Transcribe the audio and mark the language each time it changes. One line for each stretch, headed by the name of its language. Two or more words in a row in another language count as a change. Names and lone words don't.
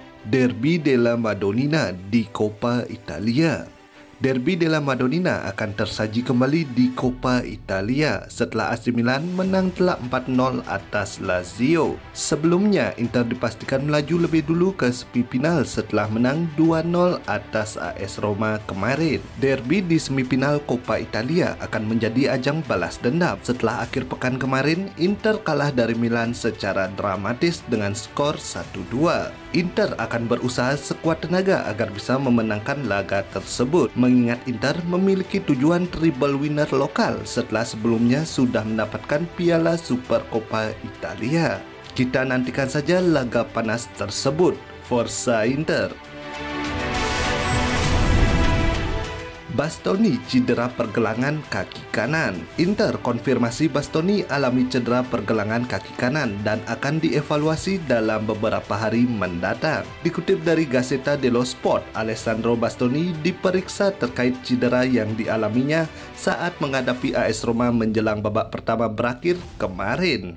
Indonesian: Derby della Madonnina di Coppa Italia. Derby della Madonnina akan tersaji kembali di Coppa Italia setelah AC Milan menang telak 4-0 atas Lazio. Sebelumnya, Inter dipastikan melaju lebih dulu ke semifinal setelah menang 2-0 atas AS Roma kemarin. Derby di semifinal Coppa Italia akan menjadi ajang balas dendam setelah akhir pekan kemarin Inter kalah dari Milan secara dramatis dengan skor 1-2. Inter akan berusaha sekuat tenaga agar bisa memenangkan laga tersebut, mengingat Inter memiliki tujuan triple winner lokal setelah sebelumnya sudah mendapatkan Piala Supercoppa Italia. Kita nantikan saja laga panas tersebut. Forza Inter! Bastoni cedera pergelangan kaki kanan. Inter konfirmasi Bastoni alami cedera pergelangan kaki kanan dan akan dievaluasi dalam beberapa hari mendatang. Dikutip dari Gazzetta dello Sport, Alessandro Bastoni diperiksa terkait cedera yang dialaminya saat menghadapi AS Roma menjelang babak pertama berakhir kemarin.